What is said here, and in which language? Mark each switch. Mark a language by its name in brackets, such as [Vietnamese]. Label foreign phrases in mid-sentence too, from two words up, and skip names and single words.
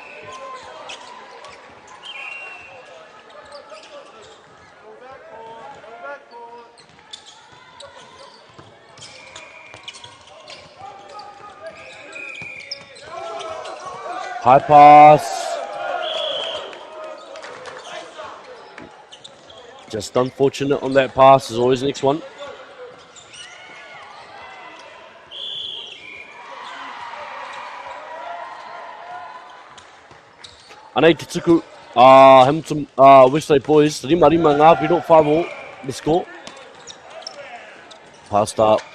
[English] High pass. Just unfortunate on that pass, as always. Next one. [Māori] Anei te tuku, Hamilton, Westlake boys, rima ngā piro, [English] 5-all, the score. Passed up.